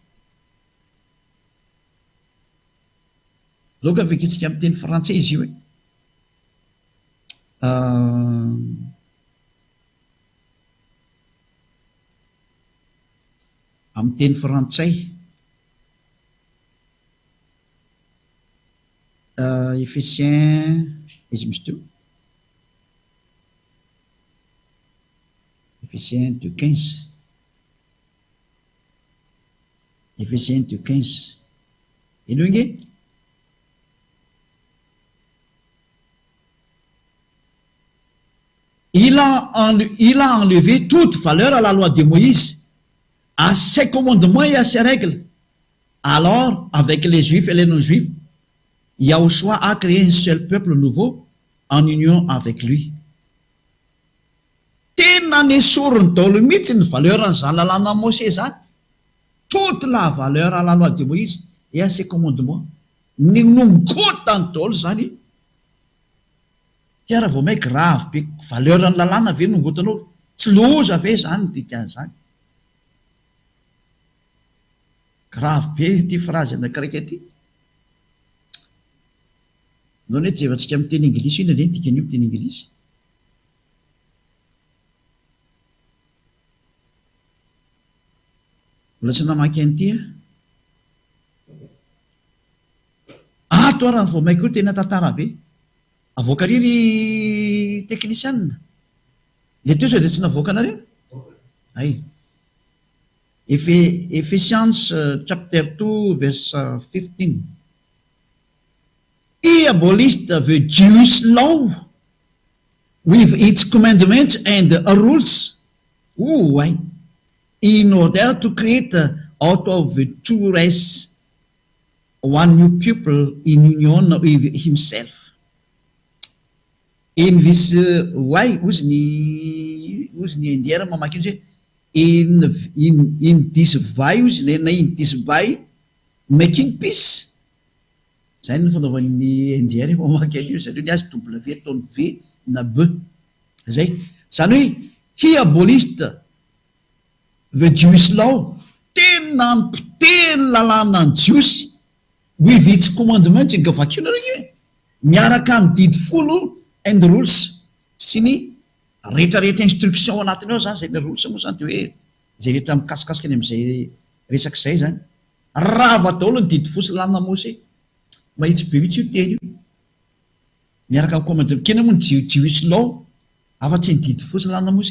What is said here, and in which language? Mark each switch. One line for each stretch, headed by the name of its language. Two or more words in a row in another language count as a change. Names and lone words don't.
Malagasy: Loka vekitsika amin'ny teny frantsay izy io hoe amin'ny teny frantsay Efesien izy misy teo Efesien 2:15. Efesien 2:15. Ino nge?
French: Il a enlevé toute valeur à la loi de Moïse, à ses commandements et à ses règles. Alors, avec les Juifs et les non-Juifs, Yahushua a créé un seul peuple nouveau en union avec lui.
Malagasy: Tena nesoriny daholo mihitsy ny valeur n'izany lalàna Mosè zany.
French: Toute la valeur à la loi de Moïse et à ses commandements.
Malagasy: Ny nongotany daholo zany. Raha vao mai grave be valeur ny lalàna ve nongotanao, tsy loza ve zany dikan'izany. Grave be ty phrase anakiraiky aty. Nao hoe jevantsika amin'ny teny anglisy ina reny dikan'io amin'ny teny anglisy. Mbola tsy namaky an'ity ato raha vao mai koa tena tantara be. Avoaka riry teknisianina. Le teo sao dia tsy navoaka anareo? Ay.
English: Ephesians chapter 2 verse 15. He abolished the Jewish law with its commandments and rules. Why? In order to create out of the two races one new people in union with himself. In this way,
Malagasy: ozy ny indiana mamaky io
English: in this way
Malagasy: ozy na
English: in this way making peace.
Malagasy: Zay ny fanaovan'ny indiana mamaky an'io satria ny azy W ataony V na B. Zay. Zany hoe
English: he abolished the Jewish law.
Malagasy: Tena nipoteny lalàna ny jiosy
English: with its commandments
Malagasy: nga vakio nareo miaraka amin'ny didy folo
English: and rules
Malagasy: sy ny rehetrarehetra instruction anatiny ao zany zay ny rules moa zany de hoe zay rehetra mikasikasika any amin'izay resaky zay zany. Rava daholo ny didy folo sy lalàna Mosè. Mahitsy be mihitsy io teny io. Miaraka amin'ny commandement kena moa ny
English: Jewish law
Malagasy: afa-tsy ny didy folo sy lalàna Mosè.